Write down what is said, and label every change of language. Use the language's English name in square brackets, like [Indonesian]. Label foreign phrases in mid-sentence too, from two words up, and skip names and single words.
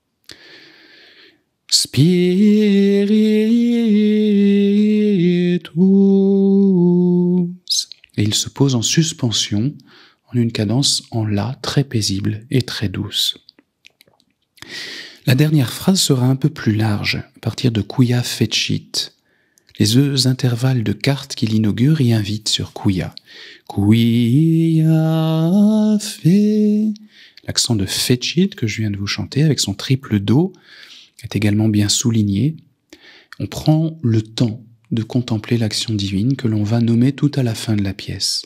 [French] Spiritus. Et il se pose en suspension, en une cadence en la très paisible et très douce. La dernière phrase sera un peu plus large, à partir de [Latin] quia fecit. [French] Les deux intervalles de quartes qui l'inaugurent y invitent sur quia. [Latin] Quia fe. [French] L'accent de fecit que je viens de vous chanter avec son triple do est également bien souligné. On prend le temps de contempler l'action divine que l'on va nommer tout à la fin de la pièce.